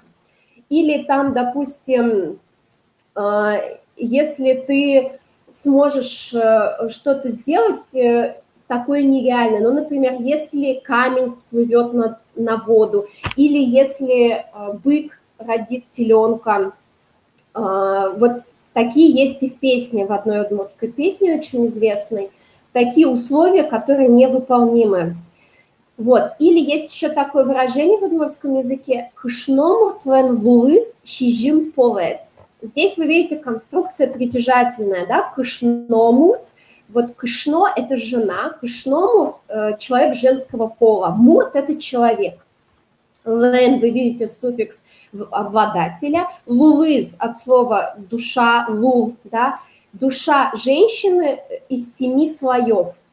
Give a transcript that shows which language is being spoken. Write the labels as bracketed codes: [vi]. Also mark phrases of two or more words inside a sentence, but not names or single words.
[ru] Или там, допустим, если ты сможешь что-то сделать такое нереальное, ну, например, если камень всплывет на воду, или если бык родит теленка, вот такие есть и в песне, в одной удмуртской песне очень известной, такие условия, которые невыполнимы. Вот. Или есть еще такое выражение в удмуртском языке [udm] «кышному твен вулыс щижим полес». [ru] Здесь вы видите конструкция притяжательная, да, кышному. Вот кышно – это жена, кышному – человек женского пола, мурт – это человек. Лен, вы видите суффикс обладателя. Лулыз от слова душа, лул, да, душа женщины из 7 слоев.